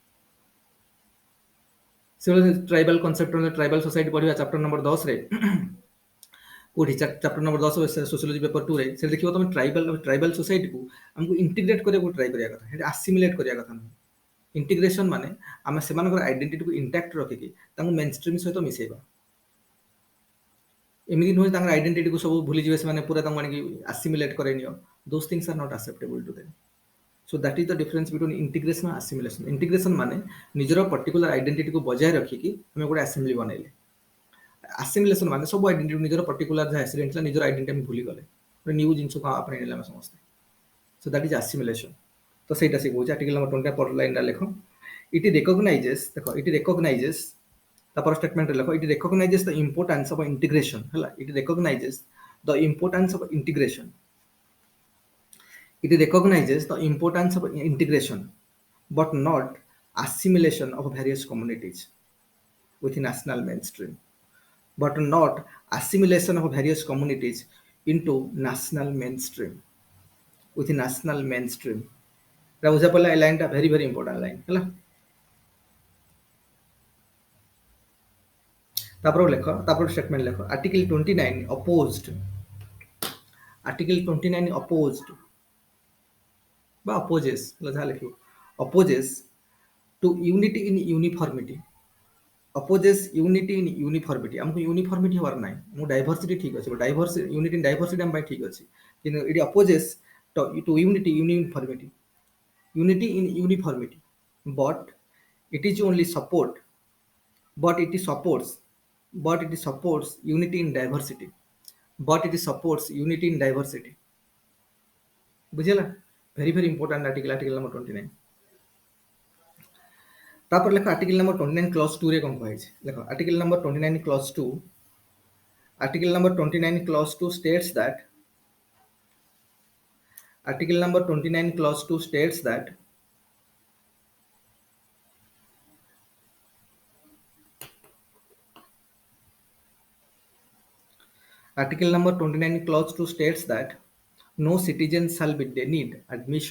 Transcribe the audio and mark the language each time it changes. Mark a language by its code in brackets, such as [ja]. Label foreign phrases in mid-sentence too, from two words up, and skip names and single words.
[or] ସେଭଳି [en] tribal concept, tribal society [or] ପଢିବା [en] chapter number 10ରେ [or] କୋଉଠି [en] chapter number 10 sociology paper 2 [or] ରେ ସେ ଦେଖିବ ତମେ [en] tribal societyକୁ [or] ଆମକୁ ଇଣ୍ଟିଗ୍ରେଟ୍ କରିବାକୁ ଟ୍ରାଏ କରିବା କଥା, ସେଠି ଆସିମିଲେଟ୍ କରିବା କଥା ନୁହେଁ। ଇଣ୍ଟିଗ୍ରେସନ ମାନେ ଆମେ ସେମାନଙ୍କର ଆଇଡେଣ୍ଟିଟିକୁ ଇଣ୍ଟାକ୍ଟ ରଖିକି ତାଙ୍କୁ [en] main stream [or] ସହିତ ମିଶେଇବା। ଏମିତି ନୁହେଁ ତାଙ୍କର ଆଇଡେଣ୍ଟିଟିକୁ ସବୁ ଭୁଲିଯିବେ ସେମାନେ, ପୁରା ତାଙ୍କୁ ଆଣିକି ଆସିମିଲେଟ୍ କରେଇ ନିଅ। [en] those things are not acceptable to them. So that is the difference between integration and assimilation. [or] Integration ମାନେ ନିଜର [en] particular identityକୁ [or] ବଜାୟ ରଖିକି ଆମେ ଗୋଟେ ଆସେମ୍ବଲି ବନେଇଲେ। ଆସିମିଲେସନ ମାନେ ସବୁ ଆଇଡେଣ୍ଟିଟି ନିଜର ପର୍ଟିକୁଲାର ଯାହା ଆକ୍ସିଡେଣ୍ଟ ଥିଲା ନିଜର ଆଇଡେଣ୍ଟିଟି ଆମେ ଭୁଲିଗଲେ, ଗୋଟେ ନ୍ୟୁ ଜିନିଷକୁ ଆପଣେଇ ନେଲେ ଆମେ ସମସ୍ତେ। [en] So that is assimilation. [or] ତ ସେଇଟା ସେ କହୁଛି [en] article number 20 [or] ପର ଲାଇନଟା ଲେଖ। [en] it recognizes, [or] ଦେଖ [en] it recognizes, [or] ତାपर ସ୍ଟେଟମେଣ୍ଟରେ ଲେଖ [en] it recognizes the importance of integration. ହେଲା, it recognizes the importance of integration. It recognizes the importance of integration but not assimilation of various communities within national mainstream, but not assimilation of various communities into national mainstream, within national mainstream. [or] ବୁଝା ପଡ଼ିଲା? ଏ ଲାଇନଟା [en] very very important line [or] ହେଲା। ତାପରେ ଲେଖ, ତାପରେ ସ୍ଟେଟମେଣ୍ଟ ଲେଖ [en] article 29 opposed, article 29 opposed [or] বা opposes, ଯାହା ଲେଖିବ [en] opposes to unity in uniformity, opposes unity in uniformity। [or] ଆମକୁ ୟୁନିଫର୍ମିଟି ହବାର ନାହିଁ, ମୁଁ ଡାଇଭର୍ସିଟି ଠିକ ଅଛି, [en] unity in diversity [or] ଆମ ପାଇଁ ଠିକ ଅଛି, କିନ୍ତୁ ଏଠି [en] opposes to unity in uniformity, unity in uniformity, but it is only support, but it is supports, but it supports unity in diversity, [or] but it supports unity in diversity। ବୁଝିଲା? [en] very very important article, article number 29. [or] ତାପରେ ଲେଖ [en] article number 29 clause 2 [or] ରେ କଣ କୁହାଯାଇଛି? [en] ଲେଖ article number 29 clause 2, article number 29 clause 2 states that, article number 29 clause 2 states that article number 29 clause 2 states that no citizen shall be denied admission।